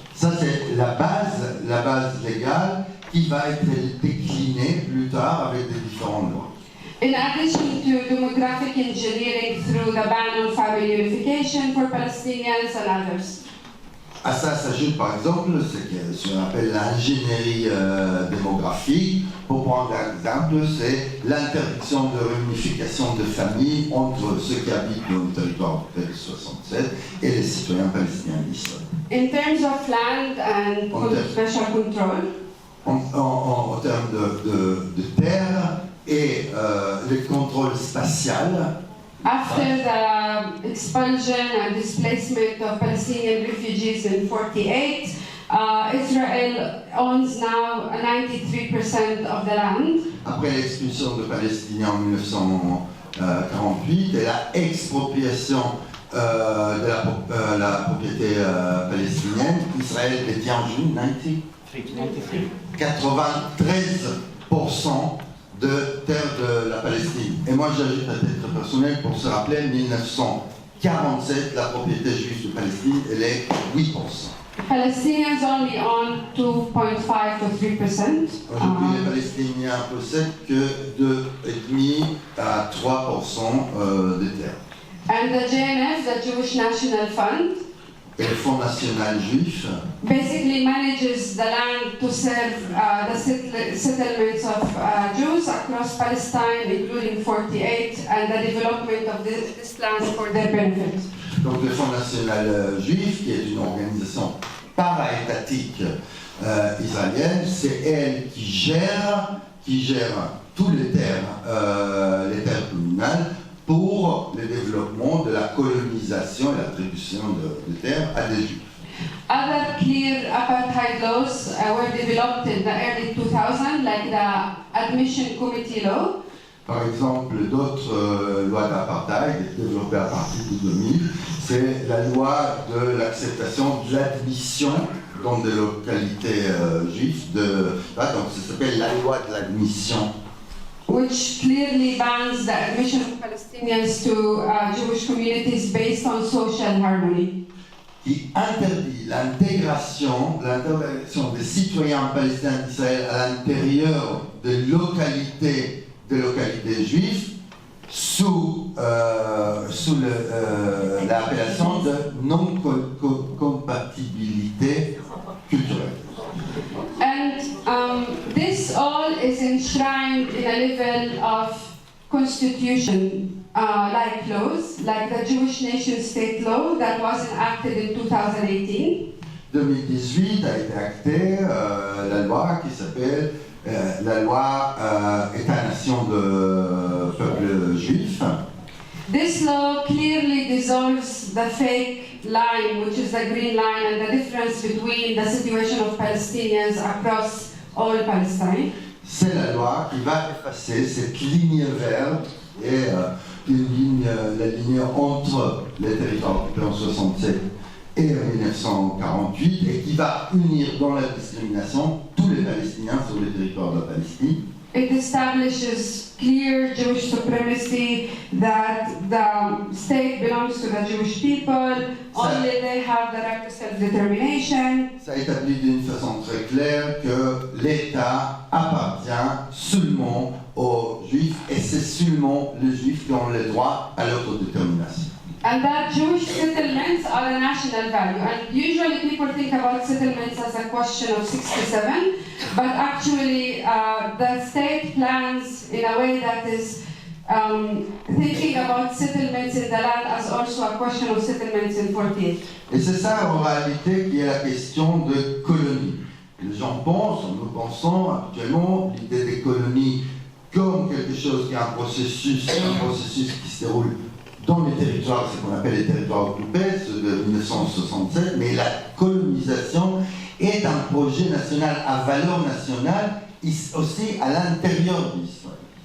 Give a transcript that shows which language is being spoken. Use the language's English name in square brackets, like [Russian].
[French] Ça, c'est la base légale qui va être déclinée plus tard avec des différentes lois. [English] In addition to demographic engineering through the ban on family unification for Palestinians and others. [French] À ça s'ajoute par exemple ce qu'on appelle l'ingénierie démographique. Pour prendre un exemple, c'est l'interdiction de réunification de familles entre ceux qui habitent dans le territoire de 67 et les citoyens palestiniens d'Israël. [English] In terms of land and special control, [French] En termes de terre et le contrôle spatial, [English] after the expulsion and displacement of Palestinian refugees in 48, Israel owns now 93% of the land. [French] après l'expulsion de Palestiniens en 1948 et la expropriation de la propriété palestinienne, Israël détient aujourd'hui 93% de terre de la Palestine. Et moi j'ajoute à titre personnel pour se rappeler, 1947, la propriété juive de Palestine, elle est 8%. [English] Palestinians only own 2.5 to 3%. [French] Aujourd'hui, les Palestiniens possèdent que 2,5 à 3% des terres. [English] And the JNF, the Jewish National Fund, [French] Et le Fonds national juif [English] basically manages the land to serve the settlements of Jews across Palestine, including 48, and the development of this land for their benefit. [French] donc le Fonds national juif, qui est une organisation para-étatique israélienne, c'est elle qui gère tous les terres communales pour le développement de la colonisation et l'attribution de terres à des Juifs. [English] Other clear apartheid laws were developed in the early 2000s, like the Admission Committee Law. [French] Par exemple, d'autres lois d'apartheid développées à partir de 2000, c'est la loi de l'acceptation de l'admission dans des localités juives. Donc ça s'appelle la loi de l'admission. [English] Which clearly bans the admission of Palestinians to Jewish communities based on social harmony. [French] Qui interdit l'intégration des citoyens palestiniens d'Israël à l'intérieur des localités juives sous l'appellation de non-compatibilité culturelle. [English] And this all is enshrined in a level of constitution-like laws, like the Jewish nation-state law that was enacted in 2018. [French] 2018 a été actée la loi qui s'appelle la loi État-nation de peuple juif. [English] This law clearly dissolves the fake line, which is the green line, and the difference between the situation of Palestinians across all Palestine. [French] C'est la loi qui va effacer cette ligne verte et la ligne entre les territoires occupés en 67 et en 1948 et qui va unir dans la discrimination tous les Palestiniens sur le territoire de la Palestine. [English] It establishes clear Jewish supremacy, that the state belongs to the Jewish people, only they have the right to self-determination. [French] Ça établit d'une façon très claire que l'État appartient seulement aux Juifs et c'est seulement les Juifs qui ont le droit à l'autodétermination. [English] And that Jewish settlements are a national value. And usually people think about settlements as a question of 67, but actually the state plans in a way that is thinking about settlements in the land as also a question of settlements in 48. [French] Et c'est ça en réalité qui est la question de colonie. Les gens pensent, nous pensons actuellement l'idée des colonies comme quelque chose qui est un processus qui se déroule dans les territoires, ce qu'on appelle les territoires occupés, ceux de 1967, mais la colonisation est un projet national à valeur nationale, aussi à l'intérieur d'Israël.